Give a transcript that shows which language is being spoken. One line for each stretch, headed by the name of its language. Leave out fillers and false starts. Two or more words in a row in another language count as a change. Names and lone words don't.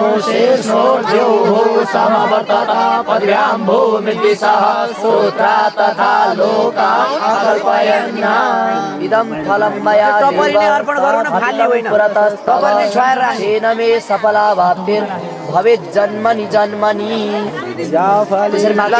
Sanskrit: इदं फलं मया
Nepali: तपाईँले अर्पण गरौँ न फाल्ने होइन तपाईँले छोएर राख्नु
Sanskrit: येन मे सफला भाप्तिर् भवेत् जन्मनि जन्मनि
Nepali: त्यसरी माग्दै